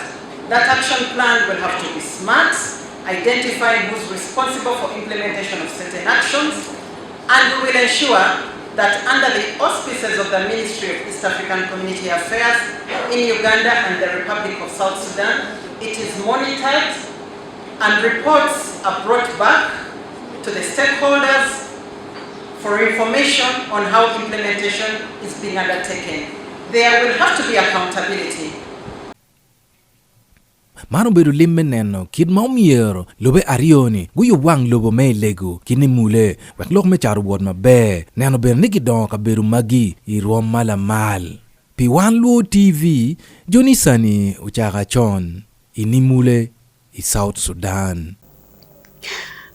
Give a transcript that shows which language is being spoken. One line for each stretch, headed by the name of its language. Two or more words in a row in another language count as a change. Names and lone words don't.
English: That action plan will have to be smart, identifying who's responsible for implementation of certain actions, and we will ensure that under the auspices of the Ministry of East African Community Affairs in Uganda and the Republic of South Sudan, it is monitored and reports are brought back to the stakeholders for information on how implementation is being undertaken. There will have to be accountability.
Acoli: Mano beru limme neno kid maumiero lobe arioni guyo wang lobo me lego kini mule wek lok me charu wot mabe neno ber niki don ka beru magi iruom mala mal pi Wan Luo TV Joni Sani uchaka chon ini mule i South Sudan.